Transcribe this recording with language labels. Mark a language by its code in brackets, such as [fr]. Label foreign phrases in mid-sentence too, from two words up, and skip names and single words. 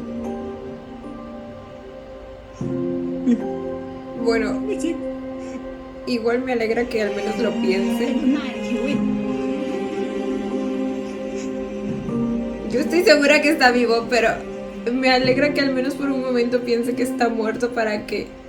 [es] Bueno, [th] ไม่จริง [es] igual me alegra que al menos lo [th] เป็น [es] piense. [th] คุณนายนะเควิน [es] Yo estoy segura que está vivo, pero me alegra que al menos por un momento piense que está muerto para que